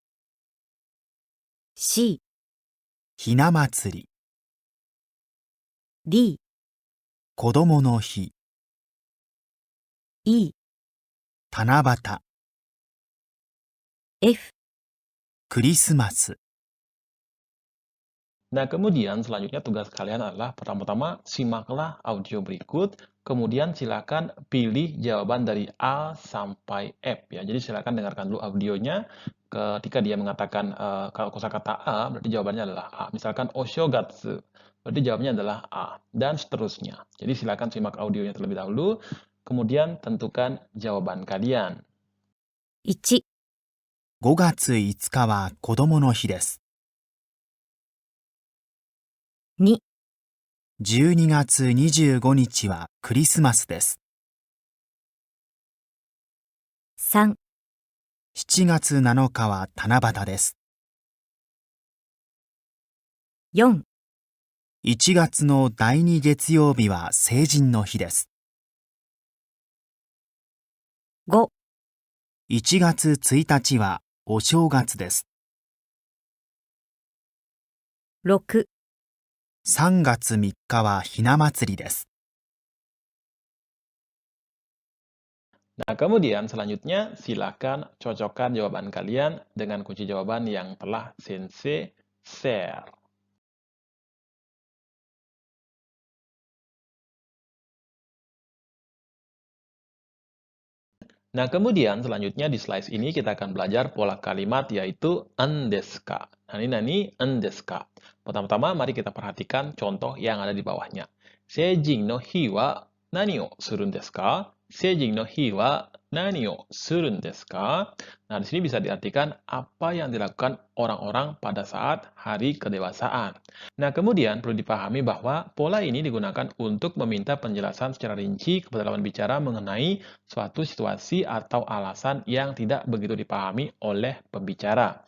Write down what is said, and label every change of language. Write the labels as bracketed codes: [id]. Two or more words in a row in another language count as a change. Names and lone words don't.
[ja] C、ひな祭り、 D、子供の日、 E、七夕、 F。クリスマス。 [id] Nah, kemudian selanjutnya tugas kalian adalah pertama-tama simaklah audio berikut, kemudian silakan pilih jawaban dari A sampai F ya. Jadi silakan dengarkan dulu audionya. Ketika dia mengatakan kalau kosakata A, berarti jawabannya adalah A. Misalkan Oshogatsu, berarti jawabannya adalah A dan seterusnya. Jadi silakan simak audionya terlebih dahulu, kemudian tentukan jawaban kalian. [ja] 1、 5 月5日は子供の日です。 2、 12月25日はクリスマスです。 3、 7月7日は七夕です。 4、 1月の第2月曜日は成人の日です。 5、 1月1日はお正月です。 6、 3月3日はひな祭りです。 [id] Nah, kemudian selanjutnya silakan cocokkan jawaban kalian dengan kunci jawaban yang telah Sensei share. Nah, kemudian selanjutnya di slide ini kita akan belajar pola kalimat yaitu [ja] んですか. 何んですか. [id] Pertama-tama mari kita perhatikan contoh yang ada di bawahnya. [ja] 成人の日は何をするんですか? 成人の日は何をするんですか? [id] Nah, di sini bisa diartikan apa yang dilakukan orang-orang pada saat hari kedewasaan. Nah, kemudian perlu dipahami bahwa pola ini digunakan untuk meminta penjelasan secara rinci kepada lawan bicara mengenai suatu situasi atau alasan yang tidak begitu dipahami oleh pembicara.